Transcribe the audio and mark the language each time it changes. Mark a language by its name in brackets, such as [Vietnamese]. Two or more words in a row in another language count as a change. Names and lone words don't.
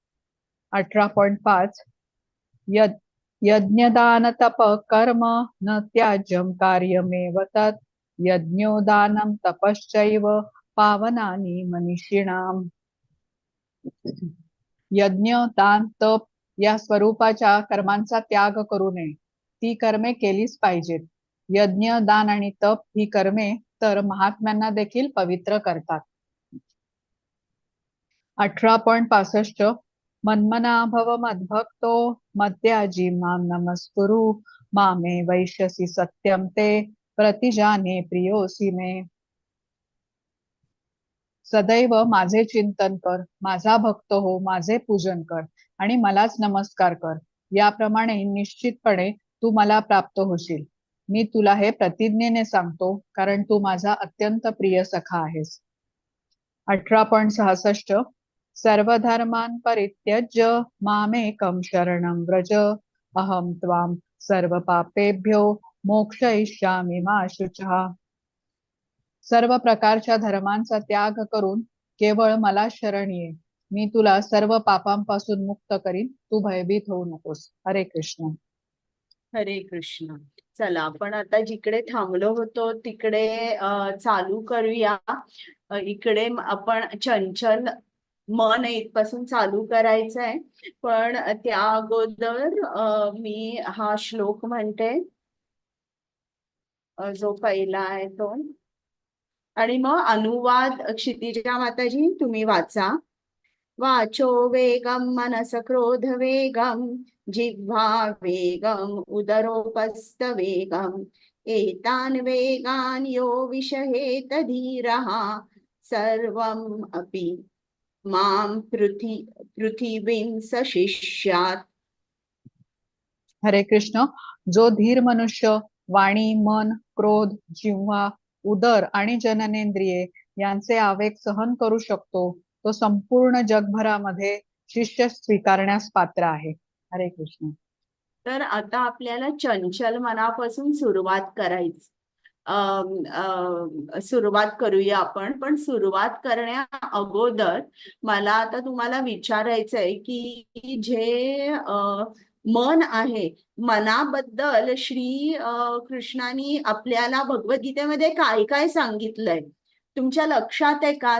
[Sanskrit] 18.5 यज्ञदानतप कर्म न त्याज्यं कार्यमेव तत् यज्ञो दानं तपश्चैव पावनानि मनीषिणाम्. [Marathi] यज्ञ दान तप या स्वरूपाच्या कर्मांचा त्याग करू नये. ती कर्मे केलीच पाहिजेत. यज्ञ दान आणि तप ही कर्मे तर महात्म्यांना देखील पवित्र करतात. [Sanskrit] 18.65 मन्मना भव मद्भक्तो मद्याजी मां नमस्कुरु मामे वैश्यसि सत्यं ते प्रतिजाने प्रियोसि मे. [Marathi] सदैव माझे चिंतन कर, माझा भक्त हो, माझे पूजन कर आणि मलाच नमस्कार कर. याप्रमाणे निश्चितपणे तू मला प्राप्त होशील. मी तुला हे प्रतिज्ञेने सांगतो, कारण तू माझा अत्यंत प्रिय सखा आहेस. [Sanskrit] 18.66 सर्वधर्मान् परित्यज्य मामेकं शरणं व्रज अहं त्वां सर्वपापेभ्यो मोक्षयिष्यामि मा शुचः. [Marathi] सर्व प्रकारच्या धर्मांचा त्याग करून केवळ मला शरण ये. मी तुला सर्व पापांपासून मुक्त करीन, तू भयभीत होऊ नकोस. हरे कृष्ण. हरे कृष्ण. चला आपण आता जिकडे थांबलो होतो तिकडे चालू करूया. इकडे आपण चंचल मन इथपासून चालू करायचं आहे. पण त्या अगोदर मी हा श्लोक म्हणते, जो पहिला आहे तो. आणि मग अनुवाद क्षितिजा माताजी तुम्ही वाचा. [Sanskrit] वाचो वेगम मनस क्रोध वेगम जिह्वा वेगम उदरोपस्थ वेगम एतान वेगान यो विषहेत धीरः सर्वम अपि मां पृथिवीं सशिष्यात्. [Marathi] हरे कृष्ण. जो धीर मनुष्य वाणी, मन, क्रोध, जिव्हा, उदर आणि जननेंद्रिये यांचे आवेग सहन करू शकतो, तो संपूर्ण जगभरामध्ये शिष्य स्वीकारण्यास पात्र आहे. हरे कृष्ण. तर आता आपल्याला चंचल मनापासून सुरुवात करायची. सुरुवात करूया आपण. पण सुरुवात करण्या अगोदर मला आता तुम्हाला विचारायचंय की जे मन आहे, मनाबद्दल श्री कृष्णानी आपल्याला भगवद्गीतेमध्ये काय काय सांगितलंय तुमच्या लक्षात आहे का?